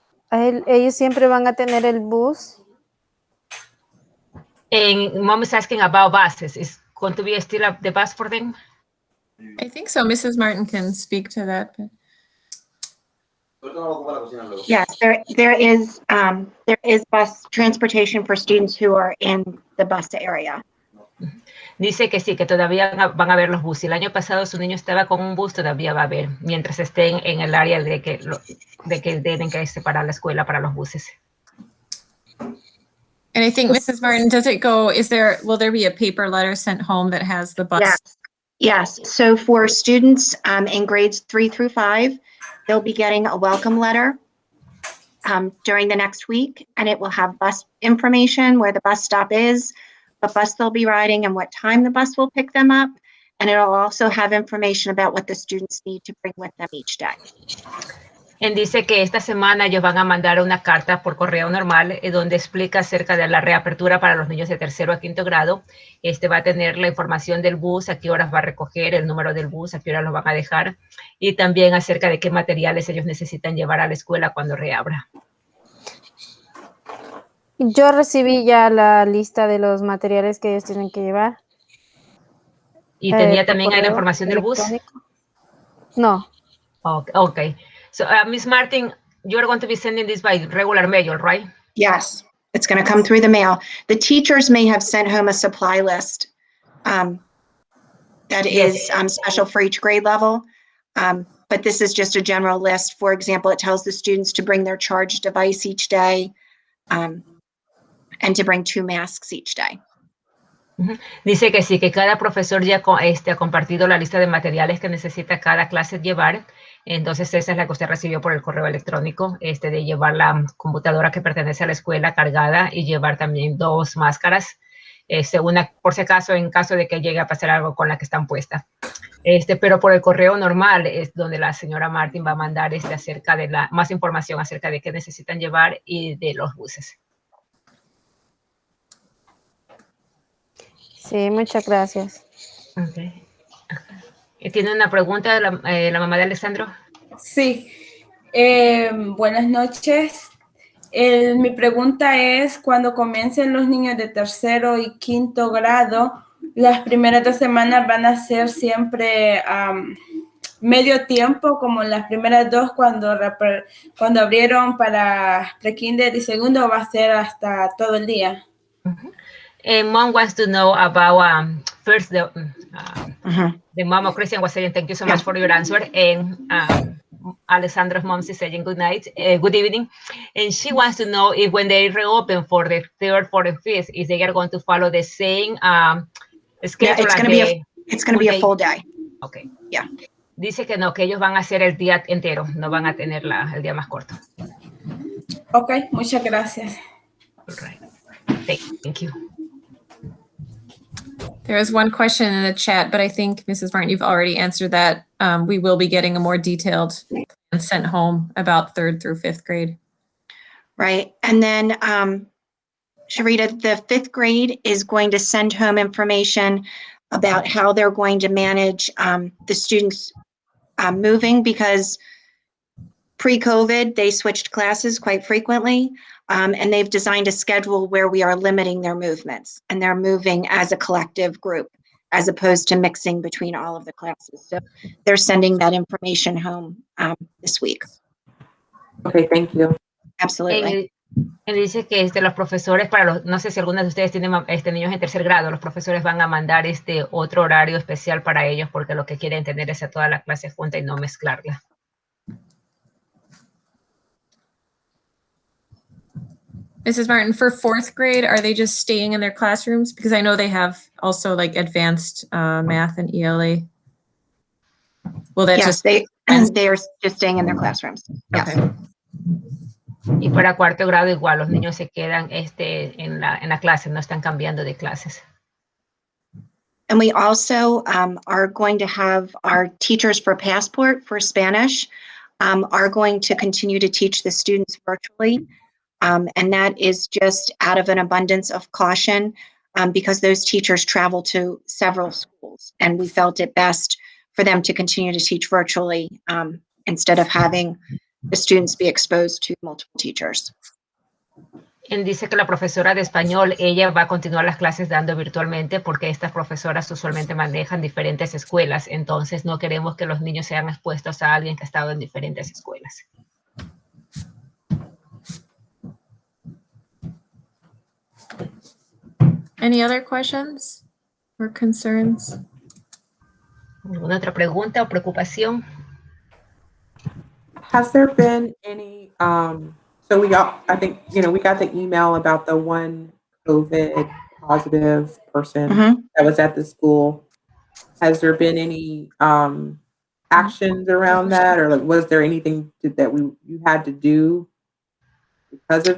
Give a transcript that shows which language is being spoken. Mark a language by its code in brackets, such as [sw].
[es] Ellos siempre van a tener el bus. [en] And mom is asking about buses. Is going to be still the bus for them? I think so. Mrs. Martin can speak to that. Yes, there is bus transportation for students who are in the bus area. [es] Dice que sí, que todavía van a haber los buses. El año pasado su niño estaba con un bus, todavía va a haber, mientras estén en el área de que tienen que separar la escuela para los buses. [en] And I think, Mrs. Martin, will there be a paper letter sent home that has the bus? Yes. So for students in grades 3 through 5, they'll be getting a welcome letter during the next week, and it will have bus information, where the bus stop is, what bus they'll be riding, and what time the bus will pick them up. And it'll also have information about what the students need to bring with them each day. [es] Él dice que esta semana ellos van a mandar una carta por correo normal donde explica acerca de la reapertura para los niños de tercero a quinto grado. Va a tener la información del bus, a qué horas va a recoger, el número del bus, a qué horas lo van a dejar, y también acerca de qué materiales ellos necesitan llevar a la escuela cuando reabra. Yo recibí ya la lista de los materiales que ellos tienen que llevar. ¿Y tenía también ahí la información del bus? No. [en] Okay. So, Ms. Martin, you're going to be sending this by regular mail, right? Yes, it's going to come through the mail. The teachers may have sent home a supply list that is special for each grade level, but this is just a general list. For example, it tells the students to bring their charged device each day and to bring 2 masks each day. [es] Dice que sí, que cada profesor ya ha compartido la lista de materiales que necesita cada clase llevar. Entonces esa es la que usted recibió por el correo electrónico, de llevar la computadora que pertenece a la escuela cargada y llevar también 2 máscaras, una por si acaso en caso de que llegue a pasar algo con la que están puestas. Pero por el correo normal es donde la señora Martin va a mandar acerca de más información acerca de qué necesitan llevar y de los buses. Sí, muchas gracias. [en] Okay. [es] ¿Tiene una pregunta la mamá de Alessandro? Sí. Buenas noches. Mi pregunta es, cuando comiencen los niños de tercero y quinto grado, las primeras 2 semanas van a ser siempre medio tiempo, como las primeras 2 cuando abrieron para pre-kinder y segundo, va a ser hasta todo el día. [en] Mom wants to know about first the mom of Christian was saying thank you so much for your answer, and Alessandro's mom is saying good night, good evening, and she wants to know if when they reopen for the 3rd, 4th, and 5th, if they are going to follow the same schedule. Yeah, it's going to be a full day. Okay. Yeah. [es] Dice que no, que ellos van a hacer el día entero, no van a tener el día más corto. Okay, muchas gracias. [en] All right. Thank you. There is one question in the chat, but I think, Mrs. Martin, you've already answered that. We will be getting a more detailed plan sent home about 3rd through 5th grade. Right. And then, Sharita, the 5th grade is going to send home information about how they're going to manage the students moving, because pre-COVID, they switched classes quite frequently, and they've designed a schedule where we are limiting their movements, and they're moving as a collective group as opposed to mixing between all of the classes. So they're sending that information home this week. Okay, thank you. Absolutely. [es] Él dice que los profesores, no sé si algunos de ustedes tienen niños en tercer grado, los profesores van a mandar otro horario especial para ellos porque lo que quieren tener es a toda la clase junta y no mezclarla. [en] Mrs. Martin, for fourth grade, are they just staying in their classrooms? Because I know they have also like advanced math and ELA. Will that Yes, just they are just staying in their classrooms. Yes. okay? [es] Y para cuarto grado igual, los niños se quedan en la clase, no están cambiando de clases. [en] And we also are going to have our teachers for Passport for Spanish are going to continue to teach the students virtually. And that is just out of an abundance of caution because those teachers travel to several schools. And we felt it best for them to continue to teach virtually instead of having the students be exposed to multiple teachers. Él dice que la profesora de español, ella va a continuar las clases dando virtualmente porque estas profesoras usualmente manejan diferentes escuelas, entonces no queremos que los niños sean expuestos a alguien que ha estado en diferentes escuelas. Any other questions or concerns? [es] ¿Alguna otra pregunta o preocupación? [en] Has there been any, so we got, I think, we got the email about the one COVID positive person that was at the school. Has there been any actions around that, or like, was there anything that you had to do because of